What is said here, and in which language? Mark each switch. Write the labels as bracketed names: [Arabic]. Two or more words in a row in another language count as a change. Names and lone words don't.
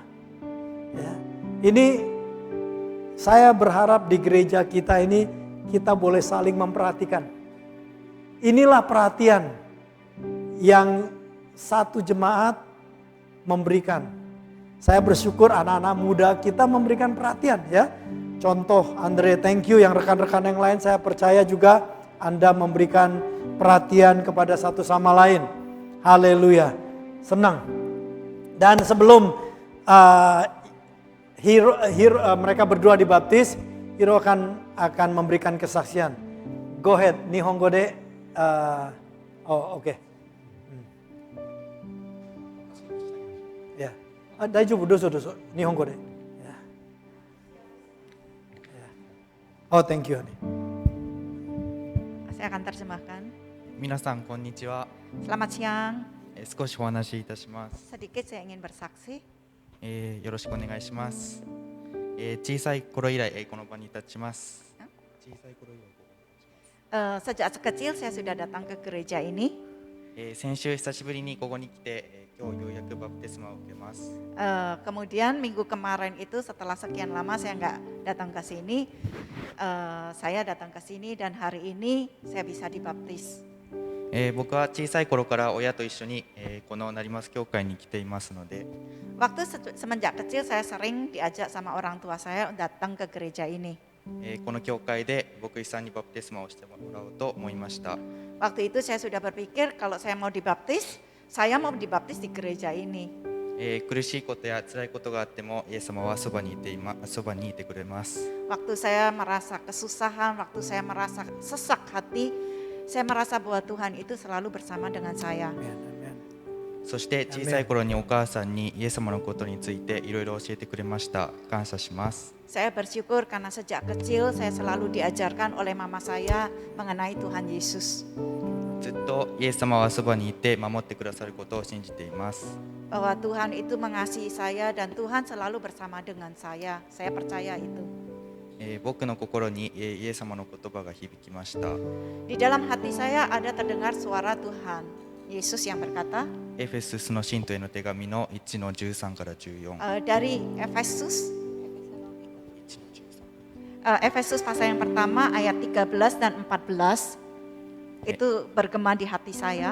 [Indonesian] Ya, ini saya berharap di gereja kita ini kita boleh saling memperhatikan. Inilah perhatian yang satu jemaat memberikan. Saya bersyukur anak-anak muda kita memberikan perhatian, ya. Contoh Andre, [English] thank you, [Indonesian] yang rekan-rekan yang lain saya percaya juga Anda memberikan perhatian kepada satu sama lain. Haleluya, senang. Dan sebelum mereka berdua dibaptis, Hero akan memberikan kesaksian. [English] Go ahead, [Japanese] Nihongo de. Oke. [Indonesian] Ya, [Japanese] daijoubu, dozo. Nihongo de. [English] Oh, thank you. [Indonesian] Saya akan terjemahkan. [Japanese] 皆さんこんにちは。 [Indonesian] Selamat siang. [Japanese] 少しお話しいたします。 [Indonesian] Sedikit saya ingin bersaksi. [Japanese] よろしくお願いします。小さい頃以来この場に立ちます。 [Indonesian] Sejak kecil saya sudah datang ke gereja ini. [Japanese] 先週久しぶりにここに来て、今日ようやくバプテスマを受けます。 [Indonesian] Kemudian minggu kemarin itu setelah sekian lama saya nggak datang ke sini, saya datang ke sini dan hari ini saya bisa dibaptis. [Japanese] 僕は小さい頃から親と一緒に、この成増教会に来ていますので、 [Indonesian] Waktu semenjak kecil saya sering diajak sama orang tua saya datang ke gereja ini. [Japanese] この教会で牧師さんにバプテスマをしてもらおうと思いました。 [Indonesian] Waktu itu saya sudah berpikir kalau saya mau dibaptis, saya mau dibaptis di gereja ini. [Japanese] 苦しいことや辛いことがあってもイエス様はそばにいてくれます。 [Indonesian] Waktu saya merasa kesusahan, waktu saya merasa sesak hati, saya merasa bahwa Tuhan itu selalu bersama dengan saya. Amen, amen. [Japanese] そして小さい頃にお母さんにイエス様のことについていろいろ教えてくれました。感謝します。 [Indonesian] Saya bersyukur karena sejak kecil saya selalu diajarkan oleh mama saya mengenai Tuhan Yesus. [Japanese] ずっとイエス様はそばにいて守ってくださることを信じています。 [Indonesian] Bahwa Tuhan itu mengasihi saya dan Tuhan selalu bersama dengan saya. Saya percaya itu. [Japanese] 僕の心にイエス様の言葉が響きました。 [Indonesian] Di dalam hati saya ada terdengar suara Tuhan Yesus yang berkata, [Japanese] エフェススの信徒への手紙の1の13から14。 [Indonesian] dari Efesus pasal yang pertama ayat 13 dan 14 itu bergema di hati saya.